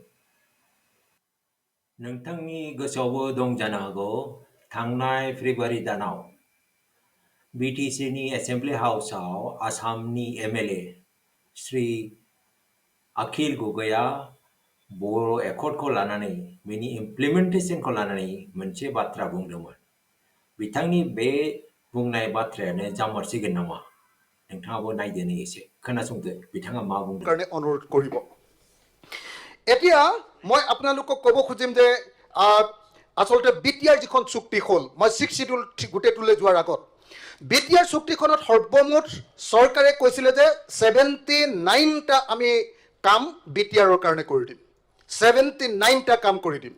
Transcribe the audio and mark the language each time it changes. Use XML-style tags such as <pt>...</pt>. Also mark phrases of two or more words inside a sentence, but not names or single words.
<brx>नोंथांनि गोसोआवबो दं जानो हागौ थांनाय फेब्रुवारि दानाव BTCनि</brx> <en>assembly houseआव</en> <brx>आसामनि MLA श्री Akhil Gogoi Bodo Accordखौ लानानै बेनि इमप्लिमेन्टेसनखौ लानानै मोनसे बाथ्रा बुंदोंमोन. बिथांनि बे बुंनाय बाथ्रायानो जामारसिगोन नामा? नोंथाङाबो नायदोनि एसे खोनासंदो बिथाङा मा बुंदों.</brx> <as>কাৰণে অনুৰোধ কৰিব. এতিয়া মই আপোনালোকক ক'ব খুজিম যে আচলতে বিটিআৰ যিখন চুক্তি হ'ল, মই 6 শিডিউল গোটেইটোলৈ যোৱাৰ আগত বিটিআৰ চুক্তিখনত সৰ্বমুঠ চৰকাৰে কৈছিলে যে 79টা আমি কাম বিটিআৰৰ কাৰণে কৰি দিম, 79টা কাম কৰি দিম.</as>